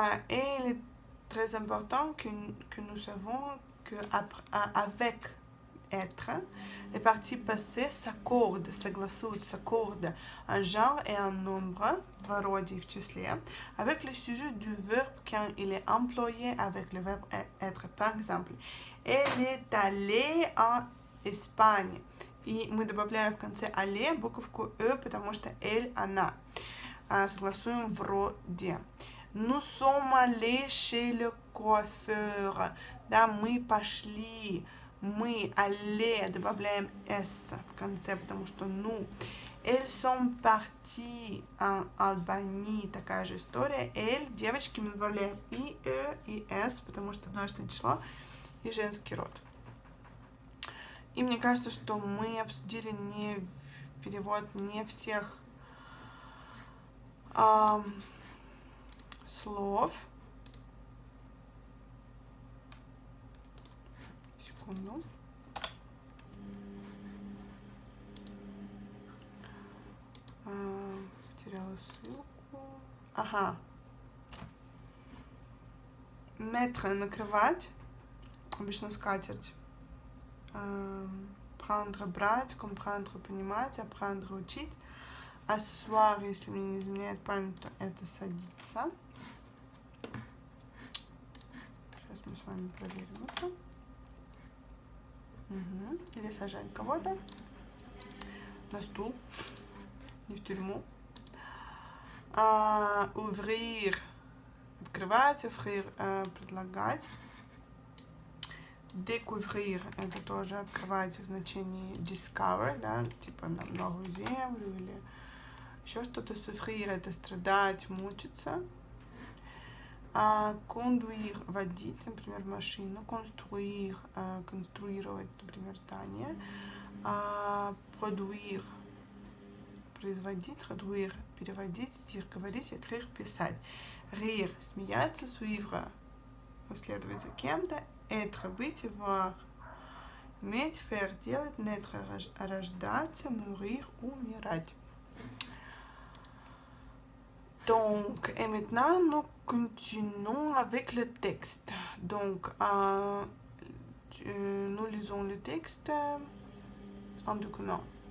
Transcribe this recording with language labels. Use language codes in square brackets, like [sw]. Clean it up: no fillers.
[fr] Et il est très important que nous savons qu'avec être, les parties passées s'accordent, [ru] согласуют, [fr] s'accordent un genre et un nombre, [ru] в роде и в числе, [fr] avec le sujet du verbe quand il est employé avec le verbe être. Par exemple, elle est allée en Espagne. [ru] И мы добавляем в конце «але» буковку «э», потому что «эль» – «она». Согласуем в роде. [fr] Nous sommes allés chez le coiffeur. [ru] Да, мы пошли. Мы allés, добавляем «с» в конце, потому что «ну». [fr] Elles sont parties en Albanie. [ru] Такая же история. Elles, девочки, мы добавляем и «э», и «с», потому что множественное число и женский род. И мне кажется, что мы обсудили перевод не всех слов. Секунду. Потеряла ссылку. Ага. Mettre, накрывать. Обычно скатерть. Prendre, брать. Comprendre, понимать. Apprendre, учить. Asseoir, если мне не изменяет память, то это садиться. Сейчас мы с вами проверим это. Угу. Или сажать кого-то на стул, не в тюрьму. Ouvrir, открывать, offrir, предлагать. Découvrir, это тоже открывать в значении discover, да, типа на новую землю или еще что-то. Souffrir, это страдать, мучиться. Conduire, водить, например, машину. Construire, конструировать, например, здание. Produire, производить. Traduire, переводить. Dire, говорить. Écrire, писать. Rire, смеяться. Suivre, следовать за кем-то. Être, быть. Voir, иметь. Faire, делать. Naître, рождаться. Mourir, умирать. [fr] Donc, et maintenant, nous continuons avec le texte. Donc, nous lisons le texte en document.